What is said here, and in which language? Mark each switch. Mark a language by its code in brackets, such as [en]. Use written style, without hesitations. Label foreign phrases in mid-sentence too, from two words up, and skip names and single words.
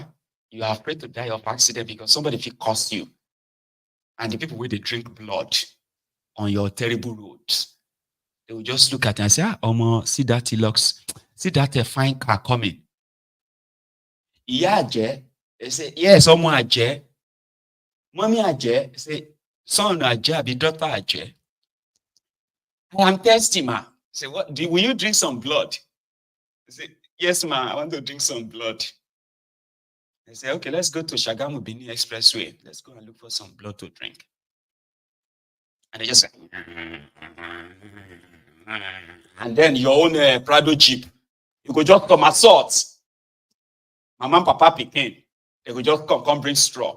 [en] You are afraid to die of accident because somebody will curse you. And the people where they drink blood on your terrible roads, they will just look at it and say, see that see that fine car coming. They say, yes, Aje. Mommy Aje, say, son Aje, be daughter Aje. I am thirsty, ma. Say, will you drink some blood? I say, yes, ma, I want to drink some blood. They say, okay, let's go to Shagamu Bini Expressway. Let's go and look for some blood to drink. And they just say, and then your own Prado Jeep, you could just come assault. Mama and Papa Pekin, they could just come bring straw.